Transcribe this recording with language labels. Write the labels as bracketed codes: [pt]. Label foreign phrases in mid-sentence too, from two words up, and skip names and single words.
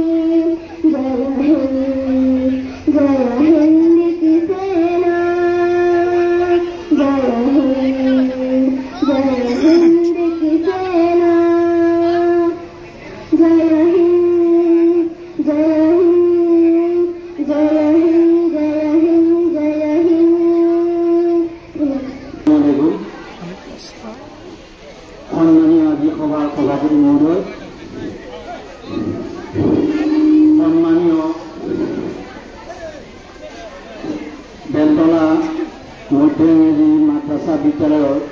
[hi] जय हिंद की सेना, जय हिंद की सेना, जय हिंद, जय हिंद, जय हिंद, जय हिंद, जय हिंद। [as] সন্মানীয় আজি সভাৰ সভাপতি মহোদয়, সন্মানীয় বেলতলা মধ্য ইংৰাজী মাদ্ৰাসা বিদ্যালয়ৰ